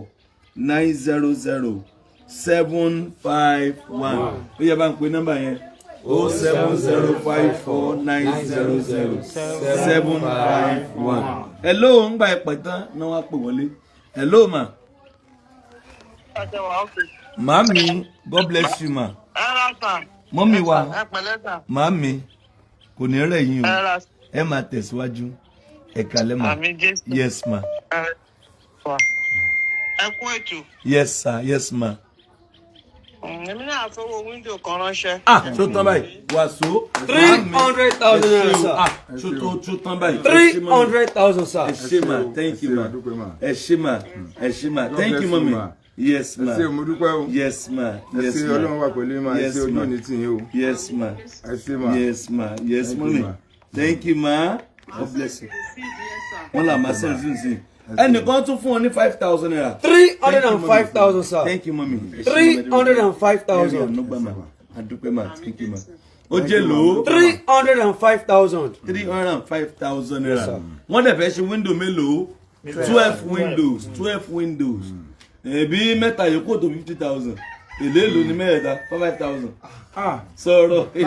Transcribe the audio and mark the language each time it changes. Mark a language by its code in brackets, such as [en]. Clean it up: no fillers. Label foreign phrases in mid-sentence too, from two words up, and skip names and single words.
[yo] 07054900751. Ó yá bá ń pè nọ́mbà yẹn. 07054900751. Hello, ń gba ẹ̀pẹ̀ tán náà wá pè wọlé. [en] Hello ma. Mami, God bless you ma. [yo] Mọ́mí wa, mami, kò ní rẹ̀ yín o, ẹ máa tẹ̀síwájú, ẹ kálẹ́ ma. [en] Yes ma. Yes sir, yes ma. [yo] Èmi náà fowó wíńdò kan ránṣẹ́. Ṣó tán báyìí? Wàásù. [en] 300,000 naira, sir. [yo] Ṣó tán báyìí? [en] 300,000, sir. [yo] Ẹ ṣé ma, [en] thank you ma. [yo] Ẹ ṣé ma, ẹ ṣé ma, [en] thank you mami. Yes ma. [yo] Ẹ ṣé mo dúpẹ́ o. [en] Yes ma. [yo] Ẹ ṣé Ọlọ́run wà pẹ̀lú ma. Ẹ ṣé ojú òní tì yín o. [en] Yes ma. [yo] Ẹ ṣé ma. [en] Yes ma. Yes mami. Thank you ma. God bless you. [yo] Wọ́n là máa sẹ́yìn sí ìsìn. Ẹnìkan tún fún ọ ní 5,000 naira. [en] 305,000, sir. Thank you mami. 305,000. [yo] Adúpẹ́ ma. [en] Thank you ma. [yo] Ó jẹ́ lò ó. [en] 305,000. 305,000 naira. [yo] Wọ́n dẹ̀ fẹ́ ṣe window mélòó? [en] 12 windows. 12 windows. [yo] Ẹ̀bí mẹ́ta yòókù tó 50,000. Èlé ló ní mẹ́rẹ̀ẹ́ta 5,000. Sọ̀rọ̀.